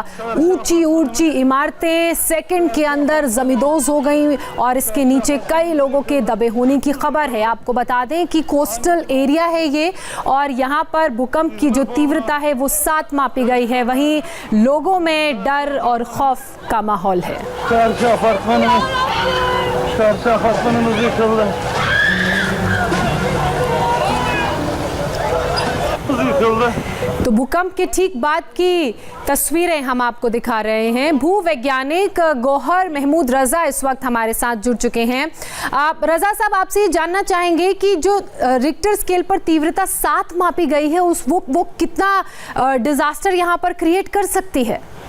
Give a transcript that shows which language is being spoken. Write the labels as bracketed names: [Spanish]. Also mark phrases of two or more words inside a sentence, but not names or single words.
[Hindi] ऊंची इमारतें सेकंड के अंदर जमींदोज हो गई और इसके नीचे कई लोगों के दबे होने की खबर है। आपको बता दें कि [English] coastal area [Hindi] है ये और यहाँ पर भूकंप की जो तीव्रता है वो 7 मापी गई है। वहीं लोगों में डर और खौफ का माहौल है। [Turkish] Karşı apartmanımız yıkıldı. [Hindi] तो भूकंप के ठीक बाद की तस्वीरें हम आपको दिखा रहे हैं। भूवैज्ञानिक गौहर महमूद रजा इस वक्त हमारे साथ जुड़ चुके हैं। आप रजा साहब, आपसे ये जानना चाहेंगे कि जो रिक्टर स्केल पर तीव्रता 7 मापी गई है वो कितना डिजास्टर यहाँ पर क्रिएट कर सकती है?